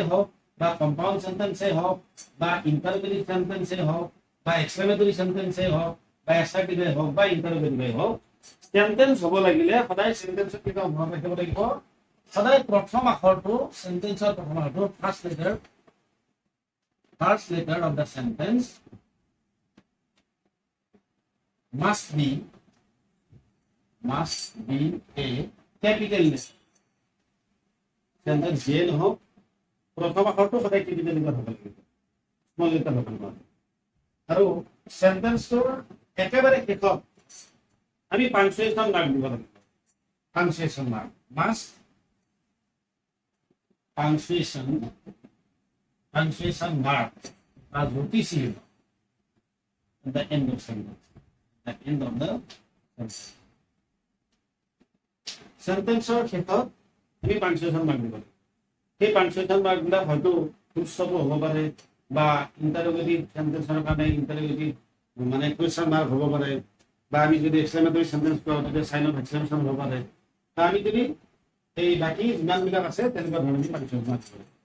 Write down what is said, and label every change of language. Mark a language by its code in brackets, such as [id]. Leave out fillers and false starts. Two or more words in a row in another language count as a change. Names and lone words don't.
[as] হওক বা [en] compound sentence [as] হওক বা [en] interrogative sentence [as] হওক বা [en] exclamatory sentence [as] হওক বা এছাৰ্টিভেই হওক বা ইন্টাৰগেটিভেই হওক, সেন্টেন্স হ'ব লাগিলে সদায় সেন্টেন্সত কেতিয়াও মনত ৰাখিব লাগিব, সদায় প্ৰথম আখৰটো সেন্টেন্সৰ প্ৰথম আখৰটো [en] first letter of the sentence must be a capital letter. [as] সেন্টেন্স যিয়ে নহওক প্ৰথম আখৰটো সদায় [en] capital letter [as] হ'ব লাগিব, [en] small letter [as] হ'ব লাগিব। আৰু সেন্টেন্সটোৰ একেবাৰে শেষত আমি [en] punctuation mark [as] দিব লাগিব। [en] punctuation mark must punctuation mark as noticeable at the end of sentence. At the end of the sentence. [as] Sentenceৰ ক্ষেত্ৰত আমি [en] punctuation mark [as] দিব লাগিব। সেই [en] punctuation mark [as] হয়তো [en] full stop [as] হ'ব পাৰে বা [en] interrogative sentence [as] কাৰণে ইণ্টাৰগেটিভ মানে [en] question mark [as] হ'ব পাৰে, বা আমি যদি [en] exclamatory sentence [as] কৰোঁ তেতিয়া [en] sign of exclamation [as] হ'ব পাৰে, বা আমি যদি এই বাকী যিমানবিলাক আছে তেনেকুৱা ধৰণে আমি [en] punctuation mark [as] কৰিব লাগিব।